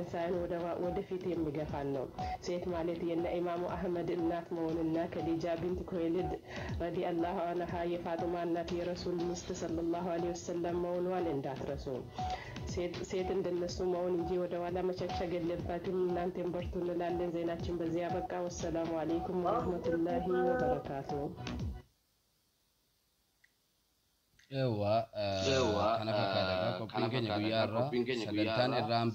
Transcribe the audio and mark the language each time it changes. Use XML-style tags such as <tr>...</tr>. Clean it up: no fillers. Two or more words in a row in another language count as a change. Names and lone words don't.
<am>ሳይሆን ወደፊት የሚገፋን ነው። ሴት ማለት የነ ኢማሙ አህመድ እናት መሆንና ከዲጃ ቢንት ኩወይሊድ</am> <ar>رضي الله عنها</ar> <am>የፋጡማ እናት የረሱል ሚስት</am> <ar>صلى الله عليه وسلم</ar> <am>መሆኗን እንዳትረሱ። ሴት እንደነሱ መሆን እንጂ ወደ ኋላ መሸሸግ የለባትም። እናንተም በርቱ እንላለን። ዜናችን በዚህ ያበቃ።</am> <ar>والسلام عليكم ورحمة الله وبركاته።</ar> <om>kana fakkaata qophii keenya guyyaa irraa sagantaan irraa</om>